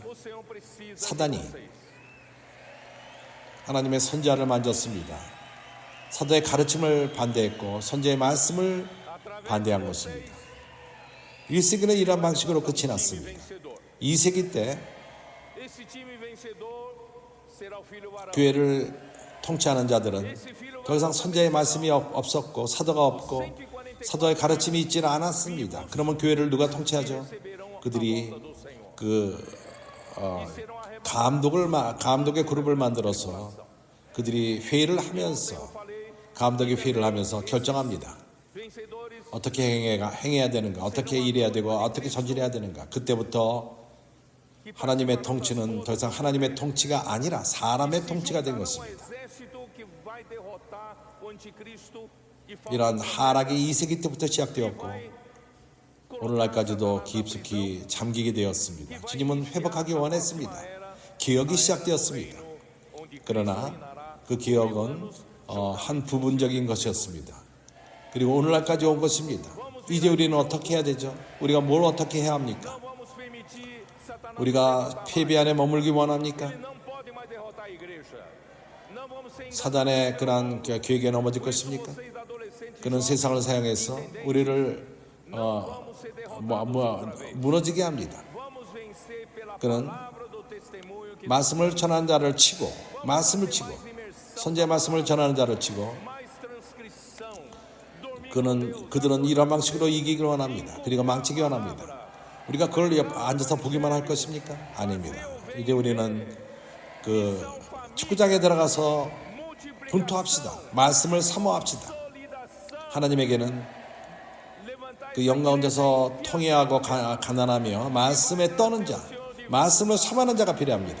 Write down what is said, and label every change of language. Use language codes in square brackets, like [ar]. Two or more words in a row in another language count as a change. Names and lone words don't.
[ko] 사단이 하나님의 선지자를 만졌습니다. 사도의 가르침을 반대했고 선지자의 말씀을 반대한 것입니다. 1세기는 이러한 방식으로 끝이 났습니다. 2세기 때 [pt] será o filho varão. [ko] 교회를 통치하는 자들은 [pt] Esse filho [ko] 더 이상 선자의 말씀이 없었고 사도가 없고 사도의 가르침이 있지는 않았습니다. 그러면 교회를 누가 통치하죠? [pt] receberão a [ko] 그들이 [pt] volta do Senhor. [ko] 그 [pt] E serão arrebatados. [ko] 감독의 그룹을 만들어서 그들이 회의를 하면서 [pt] Falei, [ko] 감독의 회의를 하면서 결정합니다. [pt] vencedores [ko] 어떻게 행해야 되는가, 어떻게 일해야 되고 어떻게 전진해야 되는가. 그때부터 하나님의 통치는 더 이상 하나님의 통치가 아니라 사람의 통치가 된 [pt] um [ko] 것입니다. [pt] exército que vai derrotar o anticristo e [ko] 이러한 하락이 2세기 때부터 시작되었고 [pt] vai [ko] 오늘날까지도 깊숙이 잠기게 되었습니다. 주님은 회복하기 원했습니다. 개혁이 시작되었습니다. 그러나 그 개혁은 한 부분적인 것이었습니다. 그리고 오늘날까지 온 것입니다. 이제 우리는 어떻게 해야 되죠? 우리가 뭘 어떻게 해야 합니까? [pt] Não vamos permitir Satanás [ko] 우리가 패배 안에 머물기 원합니까? [pt] Ele não pode mais derrotar a igreja. Não vamos ser [ko] 사단의 그러한 계획에 넘어질 것입니까? [pt] vocês adolescentes. [ko] 그는 세상을 사용해서 우리를 [pt] Vamos ser derrotados. [ko] 무너지게 합니다. [pt] Vamos vencer pela [ko] 그는 [pt] palavra do testemunho que [ko] 말씀을 전하는 자를 치고 말씀을 치고 [pt] mais imersão, [ko] 선지의 말씀을 전하는 자를 치고 [pt] mais transcrição. Dormir [ko] 그들은 이런 방식으로 이기길 원합니다. 그리고 망치기 원합니다. 우리가 그걸 앉아서 보기만 할 것입니까? 아닙니다. 이제 우리는 그 축구장에 들어가서 분투합시다. 말씀을 사모합시다. 하나님에게는 그 영가운데서 통회하고 가난하며 말씀에 떠는 자, 말씀을 사모하는 자가 필요합니다.